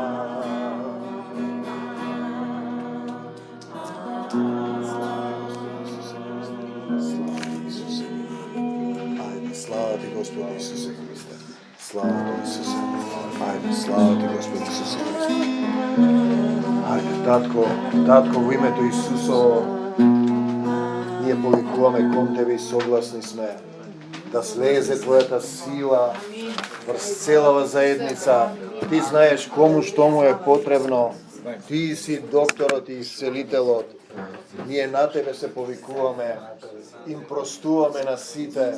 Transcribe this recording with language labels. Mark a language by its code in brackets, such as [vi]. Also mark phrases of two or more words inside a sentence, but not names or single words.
[mk] Слава ти, Господи Исусе Христе. Слава ти, Исусе. Ајде, слава ти, Господи Исусе Христе. Ајде, Татко, в имету Исусово, није повикуваме кон Тебе и согласни сме да слезе Твоята сила врз целава заедница. Ти знаеш кому што му е потребно. Ти си докторот и исцелителот. Ние на Тебе се повикуваме, им простуваме на сите.